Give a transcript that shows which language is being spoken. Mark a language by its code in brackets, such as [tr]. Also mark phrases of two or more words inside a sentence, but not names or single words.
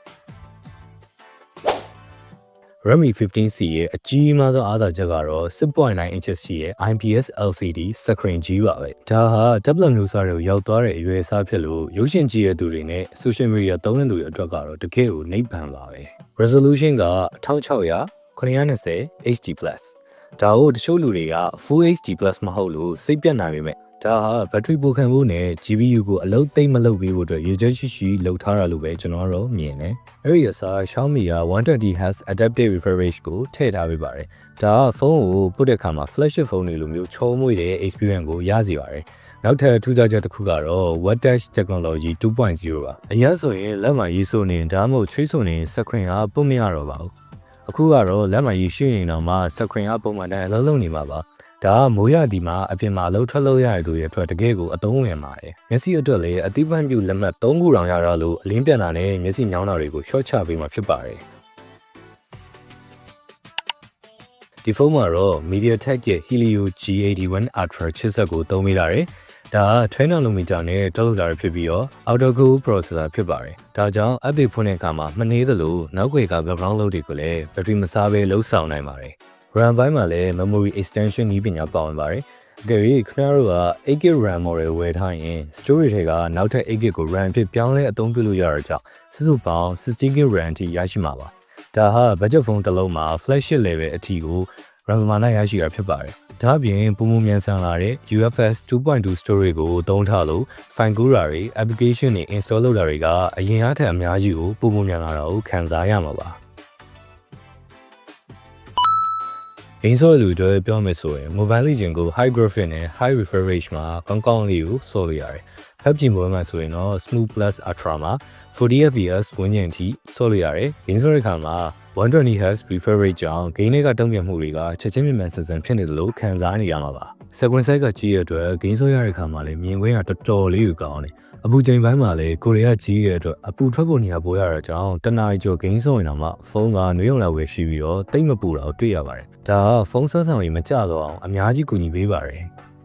[my] Redmi 15C ရဲ့အကြီးမားဆုံးအားသာချက်ကတော့ 6.9 inches ရှိတဲ့ [en] IPS LCD screen [my] ကြီးပါပဲ။ဒါဟာ tablet မျိုးစားတွေကိုရောက်သွားတဲ့အရွယ်အစားဖြစ်လို့ရုပ်ရှင်ကြည့်ရတဲ့သူတွေနဲ့ [en] social media [my] သုံးတဲ့သူတွေအတွက်ကတော့တကယ်ကိုနိဗ္ဗာန်ပါပဲ။ resolution က1600 920 HD+ ဒါကိုတချို့လူတွေက Full HD+ မဟုတ်လို့စိတ်ပြတ်နိုင်ပေမဲ့ဒါဟာဘက်ထရီပိုခံဖို့နဲ့ GPU ကိုအလုပ်သိမ့်မလုပ်ပေးဖို့အတွက်ရည်ရွယ်ရှိလုပ်ထားတာလို့ပဲကျွန်တော်တို့မြင် တယ်။အဲဒီအစား Xiaomi က [en] 120Hz adaptive refresh rate [my] ကိုထည့်ထားပေးပါတယ်။ဒါကဖုန်းကိုပုတ်တဲ့အခါမှာ flagship ဖုန်းတွေလိုမျိုးချုံးမွေ့တဲ့ experience ကိုရစေ ပါတယ်။နောက်ထပ်ထူးခြားချက်တစ်ခုကတော့ Wet Touch Technology 2.0 ပါ။အရင်ဆိုရင်လက်မှာရေးဆိုနေဒါမှမဟုတ်ချွေးဆိုနေ screen ကပုတ်မရတော့ပါဘူး။အခုကတော့လက်မှာရေးရှိနေတော့မှ screen ကပုံမှန်တိုင်းအလုံးလုံးနေမှာပါ။ဒါကမိုးရသည်မှာအပြင်မှာအလုပ်ထွက်လို့ရတဲ့သူတွေအတွက်တကယ်ကိုအသုံးဝင်ပါတယ်။မျက်စိအတွက်လည်းအတိပန့်ပြုလက်မှတ်3ခုတောင်ရတော့လို့အလင်းပြန်တာနဲ့မျက်စိညောင်းတာတွေကို short ချပေးမှာဖြစ်ပါတယ်။ ဒီဖုန်းမှာတော့ MediaTek ရဲ့ Helio G81 Ultra ချစ်စက်ကိုသုံးပေးထားတယ်။ဒါက12 nanometer နဲ့ထုတ်လုပ်တာဖြစ်ပြီးတော့ [en] octa-core processor [my] ဖြစ်ပါတယ်။ဒါကြောင့် update ဖွင့်တဲ့အခါမှာမနှေးသလိုနောက်ွယ်က [en] background load [my] တွေကိုလည်း battery မစားဘဲလှုပ်ဆောင်နိုင်ပါတယ်။ RAM ပိုင်းမှာလည်း [en] memory extension [my] နည်းပညာပါဝင်ပါတယ်။အကယ်၍ခင်ဗျား တို့က [en] 8GB RAM model [my] ဝယ်ထားရင် storage တွေကနောက်ထပ် 8GB ကို RAM ဖြစ်ပြောင်းလဲအသုံးပြုလို့ရတာကြောင့်စုစုပေါင်း 16GB RAM အထိရရှိမှာပါ။ဒါဟာ [en] budget phone [my] တစ်လုံးမှာ [en] flagship level [my] အထိကို RAM မှာနိုင်ရရှိတာဖြစ်ပါတယ်။ဒါ့အပြင်ပုံမှန်မြန်ဆန်လာတဲ့ [en] UFS 2.2 storage [my] ကိုသုံးထားလို့ file ကူးတာတွေ application တွေ install လုပ်တာတွေကအရင်အားထက်အများကြီးကိုပုံမှန်မြန်လာတာကိုခံစားရမှာပါ။ ဂိမ်းဆော့လူတွေပြောမယ်ဆိုရင် Mobile Legends ကို [en] high graphic [my] နဲ့ [en] high refresh rate [my] မှာကောင်းကောင်းလေးကိုဆော့လို့ရတယ်။ PUBG Mobile မှာဆိုရင်တော့ Smooth Plus Ultra မှာ 40fps ဝန်းကျင်အထိဆော့လို့ရတယ်။ဂိမ်းဆော့တဲ့အခါမှာ [en] 120Hz refresh rate [my] ကြောင့်ဂိမ်းတွေကတုံ့ပြန်မှုတွေကချက်ချင်းမြန်ဆန်ဖြစ်နေတယ်လို့ခံစားနေရမှာပါ။ [en] screen size [my] ကကြီးတဲ့အတွက်ဂိမ်းဆော့ရတဲ့အခါမှာလည်းမြင်ကွင်းကတော်တော်လေးကိုကောင်းတယ်။အပူချိန်ပိုင်းမှာလည်းကိုရီးယားကြီးတဲ့အတွက်အပူထွက်ဖို့နေရာပိုရတဲ့ကြောင့်တနားကျော်ဂိမ်းဆော့ရင်တော့မှဖုန်းကနွေးရုံလောက်ပဲရှိပြီးတော့တိတ်မပူတာကိုတွေ့ရပါတယ်။ဒါကဖုန်းဆက်ဆောင်ရင်မကြတော့အောင်အများကြီးကူညီပေးပါတယ်။